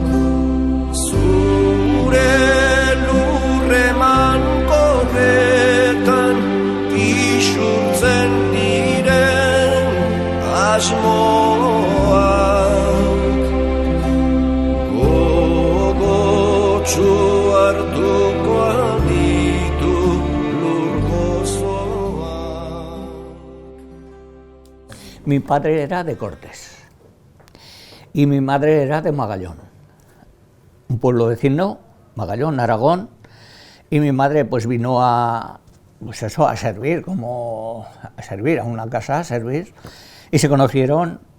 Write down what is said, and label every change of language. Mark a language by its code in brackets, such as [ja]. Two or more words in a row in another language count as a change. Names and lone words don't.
[eu] Zure lurreman korretan isurtzen diren asmoak gogotsu hartuko ditu lur gozoak. [es] Mi padre era de Cortes y mi madre era de Magallón, un pueblo vecino, Magallón, Aragón, y mi madre pues vino a, pues eso, a servir, como a servir, a una casa a servir, y se conocieron,